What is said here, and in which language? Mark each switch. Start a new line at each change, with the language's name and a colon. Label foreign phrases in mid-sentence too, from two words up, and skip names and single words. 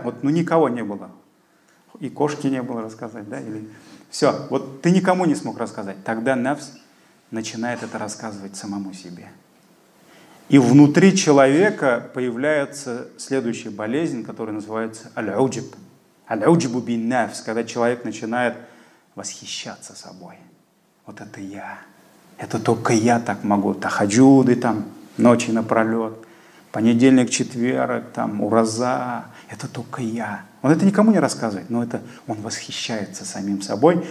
Russian: Вот, никого не было. И кошки не было рассказать, да? Или... Все, вот ты никому не смог рассказать. Тогда нафс начинает это рассказывать самому себе. И внутри человека появляется следующая болезнь, которая называется аль-уджиб.
Arabic: العجب بالنفس,
Russian: когда человек начинает восхищаться собой. Вот это я. Это только я так могу. Тахаджуды там, ночи напролет. Понедельник, четверг, там, ураза. Это только я. Он это никому не рассказывает, но это он восхищается самим собой.